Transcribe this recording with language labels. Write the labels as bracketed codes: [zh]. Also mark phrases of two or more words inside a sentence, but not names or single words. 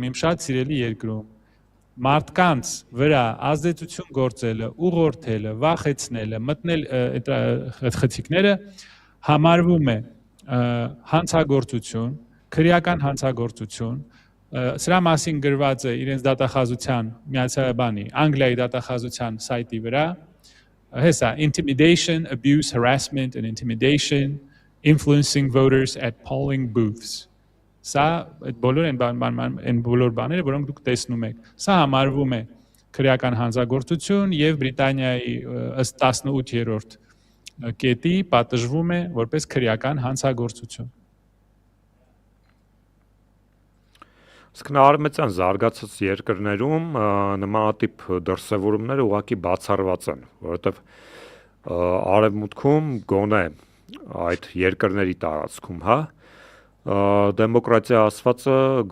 [hy] իմ շատ սիրելի երկրում, մարդկանց վրա ազդեցություն գործելը, ուղղորդելը, վախեցնելը, մտնել այդ խցիկները համարվում է հանցագործություն, քրեական հանցագործություն, սրա մասին գրված է իրենց դատախազության Անգլիայի դատախազության սայթի վրա, հեսա [en] intimidation, abuse, harassment and intimidation, influencing voters at polling booths. [hy] Սա այդ բոլոր բաները, որոնք դուք տեսնում եք, սա համարվում է քրեական հանցագործություն եւ Բրիտանիայի ըստ 18-րդ կետի պատժվում է որպես քրեական հանցագործություն։ Իսկ արևմտյան զարգացած երկրներում նմանատիպ դրսևորումները ուղղակի բացառված են, որովհետեւ արևմուտքում գոնե այդ երկրների տարածքում, հա, դեմոկրատիա ասվածը գործում